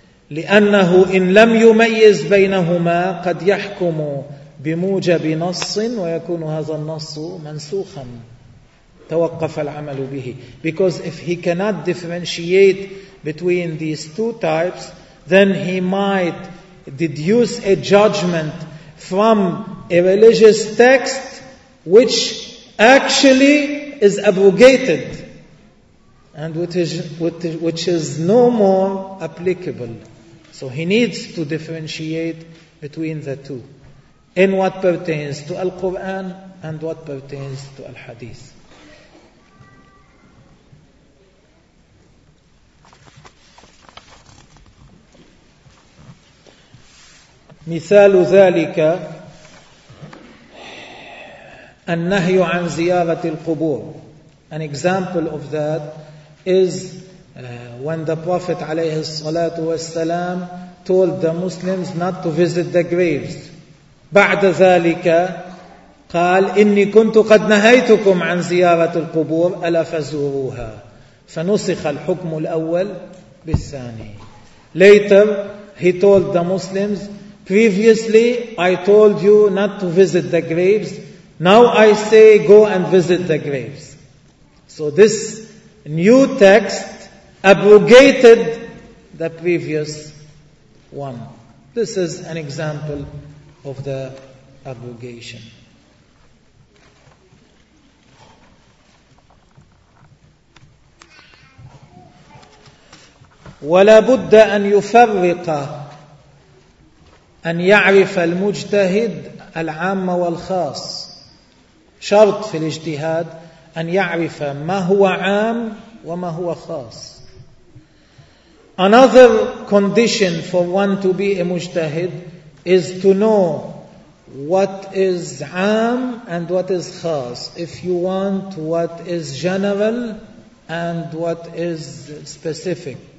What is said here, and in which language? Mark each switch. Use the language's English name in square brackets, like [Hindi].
[Arabic] لأنه إن لم يميز بينهما قد يحكم بموجب نص ويكون هذا النص منسوخا توقف العمل به. [English] Because if he cannot differentiate between these two types, then he might deduce a judgment from a religious text which actually is abrogated and which is no more applicable. So he needs to differentiate between the two, in what pertains to Al-Quran and what pertains to Al-Hadith. [Arabic] مثال ذلك النهي عن زيارة القبور. [English] An example of that is when the Prophet [Arabic] عليه الصلاة والسلام [English] told the Muslims not to visit the graves. [Arabic] بعد ذلك قال إني كنت قد نهيتكم عن زيارة القبور ألا فزوروها. فنسخ الحكم الأول بالثاني. [English] Later he told the Muslims, previously I told you not to visit the graves, now I say go and visit the graves. So this new text abrogated the previous one. This is an example of the abrogation. [Arabic] ولا بد أن يفرق أن يعرف المجتهد العام والخاص. شرط في الاجتهاد أن يعرف ما هو عام وما هو خاص. [English] Another condition for one to be a mujtahid is to know what is عام and what is خاص. If you want what is general and what is specific.